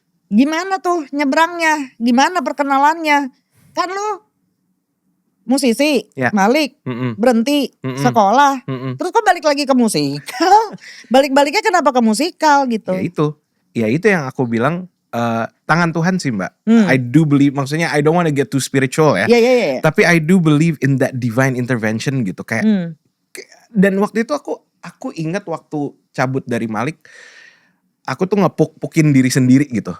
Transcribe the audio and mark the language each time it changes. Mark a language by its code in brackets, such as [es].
[id] Gimana tuh nyebrangnya? Gimana perkenalannya? Kan lu musisi, Ya. Malik, Mm-mm. berhenti Mm-mm. sekolah, Mm-mm. terus kok balik lagi ke musikal? Balik-baliknya kenapa ke musikal gitu? Ya itu yang aku bilang tangan Tuhan sih Mbak. Hmm. [en] I do believe, [id] maksudnya [en] I don't want to get too spiritual ya. [id] Iya. Tapi [en] I do believe in that divine intervention [id] gitu kayak. Dan waktu itu aku ingat waktu cabut dari Malik, aku tuh ngepuk-pukin diri sendiri gitu.